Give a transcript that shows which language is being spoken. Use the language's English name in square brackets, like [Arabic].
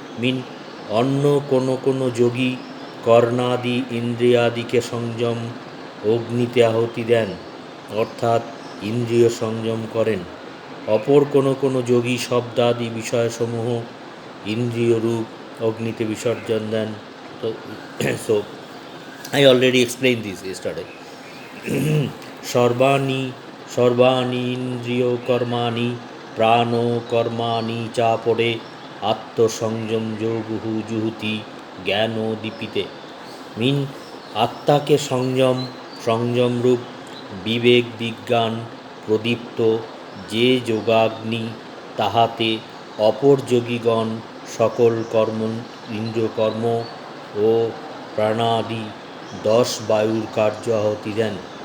[Bangla] মিন অন্য কোনো যোগী কর্ণাদি ইন্দ্রিয়াদিকে সংযম অগ্নিতে আহুতি দেন, অর্থাৎ ইন্দ্রিয় সংযম করেন। অপর কোনো যোগী শব্দাদি বিষয়সমূহ ইন্দ্রিয় রূপ অগ্নিতে বিসর্জন দেন। [English] So I already explained this yesterday. [Sanskrit] সর্বাণি ইন্দ্রিয় কর্মাণি প্রাণ কর্মাণি চাপরে আত্মসংযম যোগুহু জুহুতি জ্ঞান দীপিতে। [Bangla] মিন আত্মাকে সংযমরূপ বিবেক বিজ্ঞান প্রদীপ্ত যে যোগাগ্নি, তাহাতে অপর যোগীগণ সকল ইন্দ্রিয়কর্ম ও প্রাণাদি 10 বায়ুর কার্য আহুতি দেন।